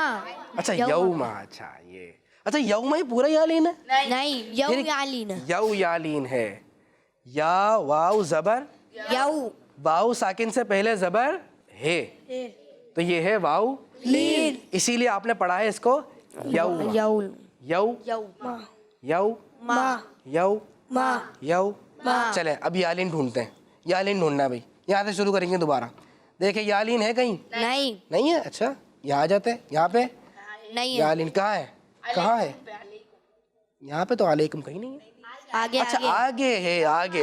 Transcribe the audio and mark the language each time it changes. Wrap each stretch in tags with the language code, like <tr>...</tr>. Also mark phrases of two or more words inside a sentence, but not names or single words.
<ur>اچھا یوما. اچھا یہ اچھا یوما ہی پورا یا لین ہے؟ نہیں. یو یا لین. یو یا لین ہے. یا واو زبر، یو. واو ساکن سے پہلے زبر ہے تو یہ ہے واو لین. اسی لیے آپ نے پڑھا ہے اس کو یو. یو. یو یو. یو ما. یو ما. یو. ما. چلیں اب یالین ڈھونڈتے ہیں. یالین ڈھونڈنا ہے بھائی. یہاں سے شروع کریں گے دوبارہ. دیکھیں یالین ہے کہیں؟ نہیں. نہیں ہے. اچھا، یہاں آ جاتے ہیں. یہاں پہ نہیں. یالین کہاں ہے؟ کہاں ہے؟ یہاں پہ تو علیکم کہیں نہیں ہے. آگے. اچھا آگے ہے. آگے</ur>